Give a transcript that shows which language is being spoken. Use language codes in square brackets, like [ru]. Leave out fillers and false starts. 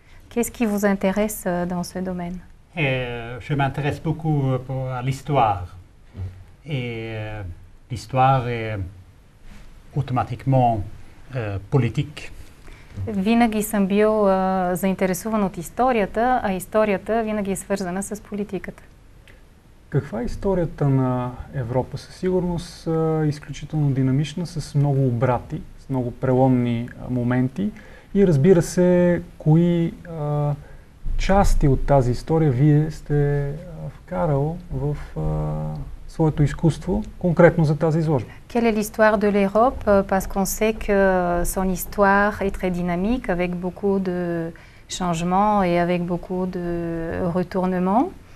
[fr] Qu'est-ce qui vous intéresse dans ce domaine? Je m'intéresse beaucoup à l'histoire. Et l'histoire est automatiquement politique. [bg] Винаги съм бил заинтересуван от историята, а историята винаги е свързана с политиката. Каква е историята на Европа? Със сигурност изключително динамична, с много обрати, с много преломни моменти и разбира се, кои части от тази история вие сте вкарал в своето изкуство, конкретно за тази изложба. [fr] Quelle est l'histoire de l'Europe? Parce qu'on sait que son histoire est très dynamique, avec beaucoup de changements et avec beaucoup de retournements.